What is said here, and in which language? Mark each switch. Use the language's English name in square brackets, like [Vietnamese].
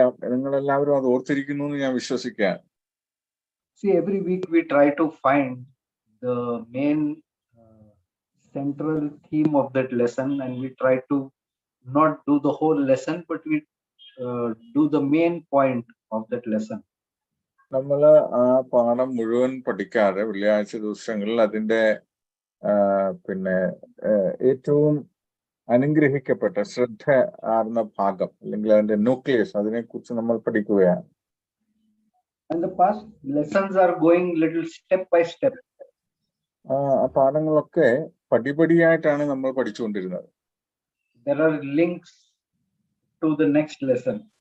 [Malayalam] നിങ്ങളെല്ലാവരും അത് ഓർത്തിരിക്കുന്നു എന്ന് ഞാൻ വിശ്വസിക്കാം. [English] See, every week we try to find the main central theme of that lesson, and we try to not do the whole lesson, but we do the main point of that lesson. [Malayalam] നമ്മൾ ആ പാഠം മുഴുവൻ പഠിക്കാതെ വെള്ളിയാഴ്ച ദിവസങ്ങളിൽ അതിന്റെ പിന്നെ ഏറ്റവും അനുഗ്രഹിക്കപ്പെട്ട ശ്രദ്ധ ആർന്ന ഭാഗം അല്ലെങ്കിൽ അതിന്റെ ന്യൂക്ലിയസ് അതിനെ കുറിച്ച് നമ്മൾ പഠിക്കുകയാണ്. [English] And the past lessons are going little step by step. [Malayalam] ആ പാഠങ്ങളൊക്കെ പടിപടിയായിട്ടാണ് നമ്മൾ പഠിച്ചുകൊണ്ടിരുന്നത്. [English] There are links to the next lesson.